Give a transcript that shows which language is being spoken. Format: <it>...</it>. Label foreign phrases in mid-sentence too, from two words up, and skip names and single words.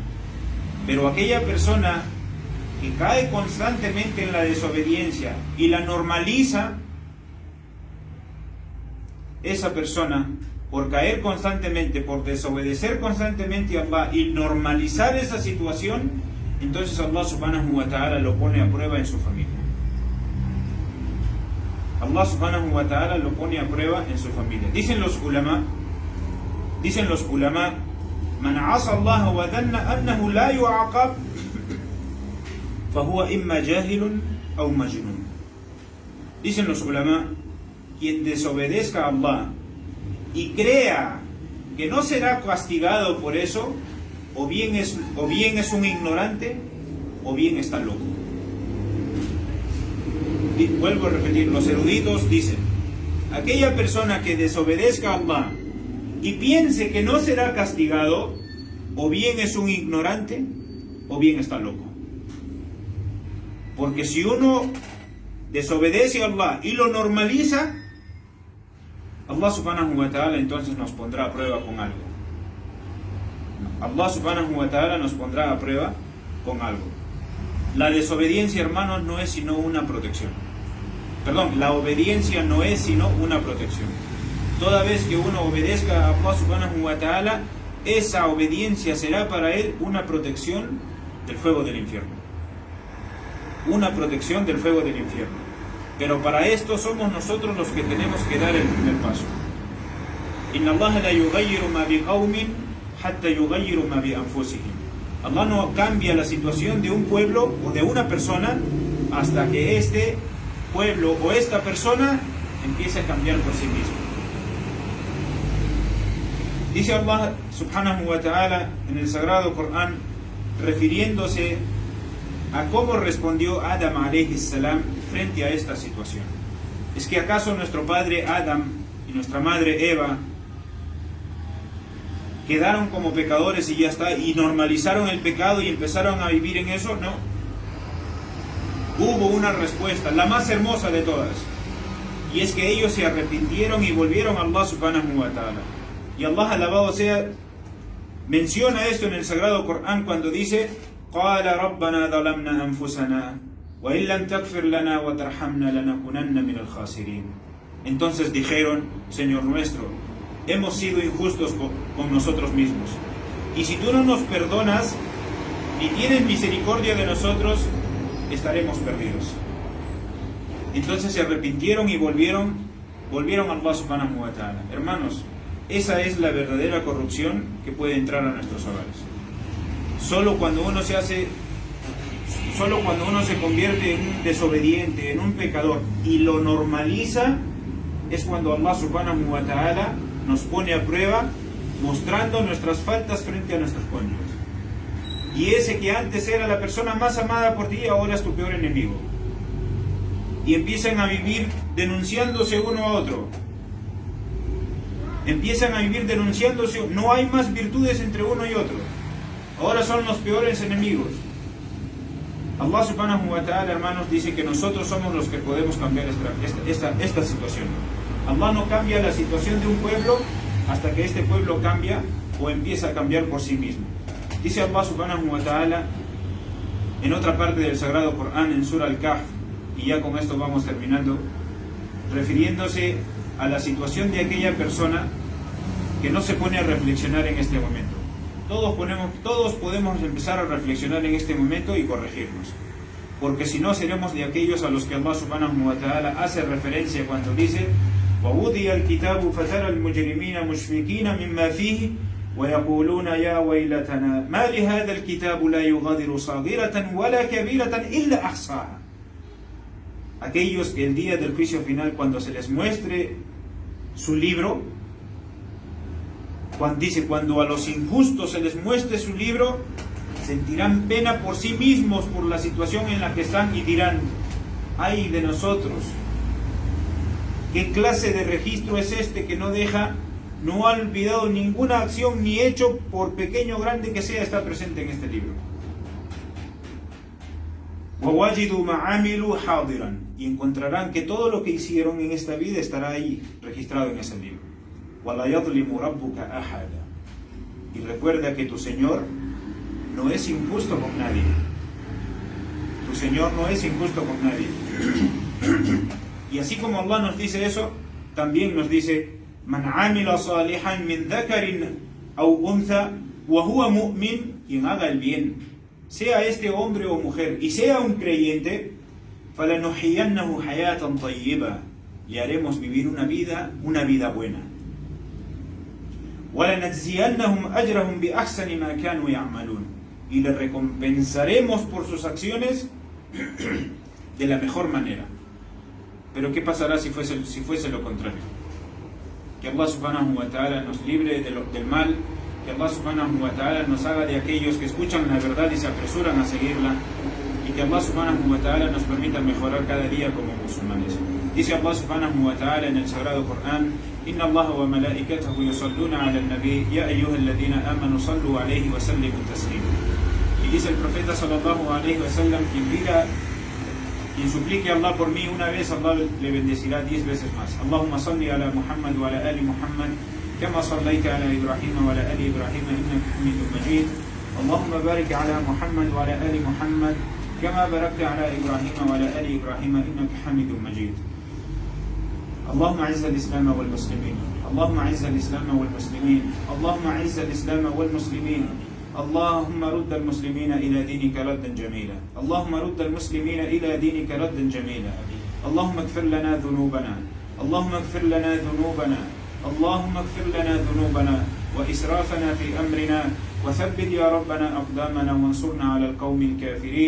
<es>Pero aquella persona que cae constantemente en la desobediencia y la normaliza, esa persona, por caer constantemente, por desobedecer constantemente a Allah y normalizar esa situación, entonces Allah</es> <ar>سبحانه وتعالى</ar> <es>lo pone a prueba en su familia. Allah</es> <ar>سبحانه وتعالى</ar> <es>lo pone a prueba en su familia. Dicen los</es> <ar>العلماء، من عصى الله وظن أنه لا يعاقب فهو إما جاهل أو مجنون.</ar> <es>Dicen los ulama, quien desobedezca a Allah y crea que no será castigado por eso, o bien es un ignorante, o bien está loco. Vuelvo a repetir, los eruditos dicen, aquella persona que desobedezca a Allah y piense que no será castigado, o bien es un ignorante, o bien está loco. Porque si uno desobedece a Allah y lo normaliza, Allah</es> <ar>سبحانه وتعالى</ar> <es>entonces nos pondrá a prueba con algo. Allah</es> <ar>سبحانه وتعالى</ar> <es>nos pondrá a prueba con algo. La desobediencia, hermanos, no es sino una protección. La obediencia no es sino una protección. Toda vez que uno obedezca a Allah</es> <ar>سبحانه وتعالى,</ar> <es>esa obediencia será para él una protección del fuego del infierno. Una protección del fuego del infierno. Pero para esto somos nosotros los que tenemos que dar el primer paso.</es> <ar>إن الله لا يغير ما بقوم حتى يغيروا ما بأنفسهم.</ar> <es>Allah no cambia la situación de un pueblo o de una persona hasta que este pueblo o esta persona empiece a cambiar por sí mismo. Dice Allah</es> <ar>سبحانه وتعالى</ar> <es>en el sagrado Corán, refiriéndose a cómo respondió Adam</es> <ar>عليه السلام</ar> <es>frente a esta situación. ¿Es que acaso nuestro padre Adam y nuestra madre Eva quedaron como pecadores y ya está, y normalizaron el pecado y empezaron a vivir en eso? No. Hubo una respuesta, la más hermosa de todas, y es que ellos se arrepintieron y volvieron a Allah</es> <ar>سبحانه وتعالى.</ar> <es>Y Allah, alabado sea, menciona esto en el sagrado Corán cuando dice:</es> <ar>قَالَ رَبَّنَا ظَلَمْنَا أَنفُسَنَا وَإِن لَمْ تَغْفِرْ لَنَا وَتَرْحَمْنَا لَنَكُونَنَّ مِنَ الْخَاسِرِينَ.</ar> <es>Entonces dijeron: Señor nuestro, hemos sido injustos con nosotros mismos, y si tú no nos perdonas ni tienes misericordia de nosotros, estaremos perdidos. Entonces se arrepintieron y volvieron a Allah</es> <ar>سبحانه وتعالى.</ar> <es>Hermanos, esa es la verdadera corrupción que puede entrar a nuestros hogares. Solo cuando uno se convierte en un desobediente, en un pecador, y lo normaliza, es cuando Allah</es> <ar>سبحانه وتعالى</ar> <es>nos pone a prueba, mostrando nuestras faltas frente a nuestros cónyuges. Y ese que antes era la persona más amada por ti, ahora es tu peor enemigo. Y empiezan a vivir denunciándose uno a otro. Empiezan a vivir denunciándose. No hay más virtudes entre uno y otro. Ahora son los peores enemigos. Allah</es> <ar>سبحانه وتعالى,</ar> <es>hermanos, dice que nosotros somos los que podemos cambiar esta situación. Allah no cambia la situación de un pueblo hasta que este pueblo cambia o empieza a cambiar por sí mismo. Dice Allah</es> <ar>سبحانه وتعالى</ar> <es>en otra parte del sagrado Corán, en Surah Al-Kahf, y ya con esto vamos terminando, refiriéndose a la situación de aquella persona que no se pone a reflexionar en este momento. Todos podemos empezar a reflexionar en este momento y corregirnos, porque si no seremos de aquellos a los que Allah</es> <ar>سبحانه وتعالى</ar> <es>hace referencia cuando dice:</es> <ar>وَوُضِيَ الْكِتَابُ فَتَرَى الْمُجْرِمِينَ مُشْفِقِينَ مِمَّا فِيهِ وَيَقُولُونَ يَا وَيْلَتَنَا مَا لِهَذَا الْكِتَابُ لَا يُغَادِرُ صَغِيرَةً وَلَا كَبِيرَةً إِلَّا أَحْصَاهَا.</ar> <es>Aquellos que el día del juicio final, cuando se les muestre su libro, cuando a los injustos se les muestre su libro, sentirán pena por sí mismos por la situación en la que están y dirán: ¡ay de nosotros! ¿Qué clase de registro es este que no ha olvidado ninguna acción ni hecho, por pequeño o grande que sea, está presente en este libro?</es> <ar>وَوَجِدُوا مَا عَمِلُوا حَاضِرًا.</ar> <es>Y encontrarán que todo lo que hicieron en esta vida estará ahí, registrado en ese libro.</es> <ar>وَلَا يَظْلِمُ رَبُّكَ أَحَدًا.</ar> <es>Y recuerda que tu Señor no es injusto con nadie. Tu Señor no es injusto con nadie. Y así como Allah nos dice eso, también nos dice:</es> <ar>من عمل صالحا من ذكر أو أنثى وهو مؤمن.</ar> <es>Quien haga el bien, sea este hombre o mujer, y sea un creyente,</es> <ar>فلنحيينه حياة طيبة.</ar> <es>Le haremos vivir una vida buena.</es> <ar>وَلَنَجْزِيَنَّهُمْ أَجْرَهُمْ بِأَحْسَنِ مَا كَانُوا يَعْمَلُونَ.</ar> <es>Y le recompensaremos por sus acciones de la mejor manera. Pero ¿qué pasará si fuese lo contrario? Que Allah</es> <ar>سبحانه وتعالى</ar> <es>nos libre del mal, que Allah</es> <ar>سبحانه وتعالى</ar> <es>nos haga de aquellos que escuchan la verdad y se apresuran a seguirla, y que Allah</es> <ar>سبحانه وتعالى</ar> <es>nos permita mejorar cada día como musulmanes. Dice Allah</es> <ar>سبحانه وتعالى</ar> <es>en el sagrado Corán:</es> <ar>إن الله وملائكته يصلون على النبي يا أيها الذين آمنوا صلوا عليه وسلموا تسليما.</ar> <es>Y dice el profeta</es> <ar>صلى الله عليه وسلم:</ar> <es>quien suplique a Allah por mí una vez, Allah le bendecirá 10 veces más.</es> <ar>اللهم صل على محمد وعلى آل محمد كما صليت على إبراهيم وعلى آل إبراهيم إنك حميد مجيد. اللهم بارك على محمد وعلى آل محمد كما باركت على إبراهيم وعلى آل إبراهيم إنك حميد مجيد. اللهم اعز الاسلام والمسلمين اللهم اعز الاسلام والمسلمين اللهم اعز الاسلام والمسلمين اللهم رد المسلمين الى دينك ردا جميلا اللهم رد المسلمين الى دينك ردا جميلا اللهم اغفر لنا ذنوبنا اللهم اغفر لنا ذنوبنا اللهم اغفر لنا ذنوبنا وإسرافنا في أمرنا، وثبت يا ربنا أقدامنا وانصرنا على القوم الكافرين.</ar>